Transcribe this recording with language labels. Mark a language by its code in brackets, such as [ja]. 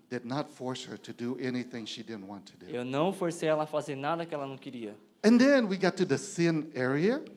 [en] Did not force her to do anything she didn't want to do. [pt] Eu não forcei ela a fazer nada que ela não queria. [en] And then we got to the sin area.